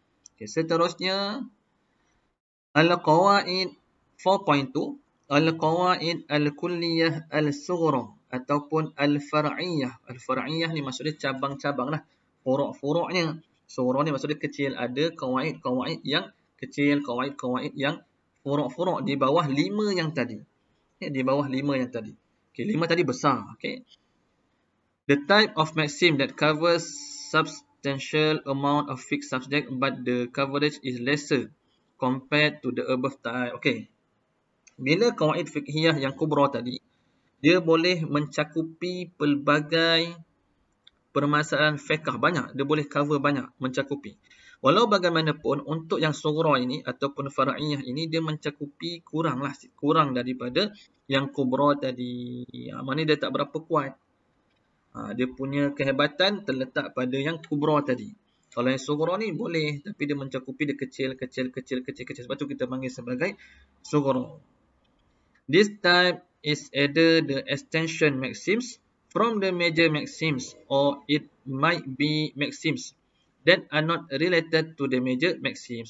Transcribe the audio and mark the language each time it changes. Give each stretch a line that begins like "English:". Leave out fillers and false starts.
Malay: Okay, seterusnya al-qawaid 4.2, al-qawaid al-kulliyah al-sughra ataupun al-far'iyah. Al-far'iyah ni maksudnya cabang-cabang lah. Furuk-furuknya. Sughra ni maksudnya kecil. Ada qawaid-qawaid yang kecil, qawaid-qawaid yang furuk-furuk di bawah 5 yang tadi. Okay, di bawah 5 yang tadi. Okay, 5 tadi besar. Okay.
English: The type of maxim that covers substantial amount of fixed subject but the coverage is lesser compared to the above type.
Malay: Okay. Bila qawaid fiqhiyah yang kubra tadi, dia boleh mencakupi pelbagai permasalahan fiqh banyak. Dia boleh cover banyak, mencakupi. Walau bagaimanapun, untuk yang sughra ini ataupun far'iyah ini, dia mencakupi kurang daripada yang kubra tadi. Maknanya dia tak berapa kuat. Dia punya kehebatan terletak pada yang kubra tadi. Kalau yang sughra ni boleh, tapi dia mencakupi dia kecil. Sebab tu kita panggil sebagai sughra.
English: This type is either the extension maxims from the major maxims or it might be maxims that are not related to the major maxims.